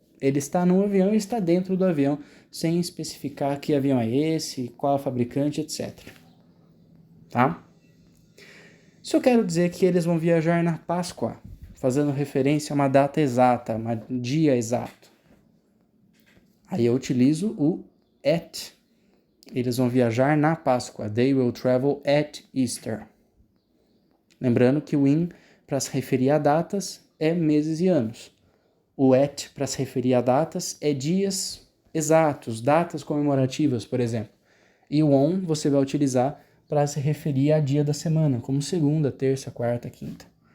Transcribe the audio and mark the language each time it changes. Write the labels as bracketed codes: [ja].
[pt] Ele está no avião e está dentro do avião, sem especificar que avião é esse, qual é o fabricante, etc. Tá? Se eu quero dizer que eles vão viajar na Páscoa, fazendo referência a uma data exata, um dia exato, aí eu utilizo o at. Eles vão viajar na Páscoa. [en] They will travel at Easter. [pt] Lembrando que o in, para se referir a datas, é meses e anos. O at, para se referir a datas, é dias exatos, datas comemorativas, por exemplo. E o on você vai utilizar para se referir a dia da semana, como segunda, terça, quarta, quinta.